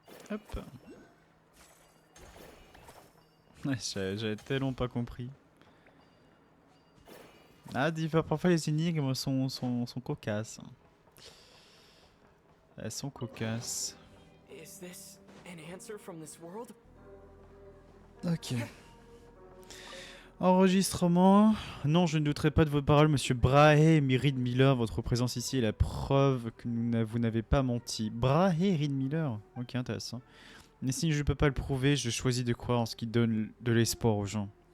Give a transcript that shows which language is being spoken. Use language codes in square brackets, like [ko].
[fr] Hop. Ouais, j'avais tellement pas compris. Ah, parfois les énigmes sont cocasses. Elles sont cocasses. [en] Is this an answer from this world? [fr] Ok. Enregistrement. Non, je ne douterai pas de vos paroles, monsieur Brahe Reed Miller. Votre présence ici est la preuve que vous n'avez pas menti. Brahe Reed Miller. Ok, intéressant. Mais si je ne peux pas le prouver, je choisis de croire en ce qui donne de l'espoir aux gens.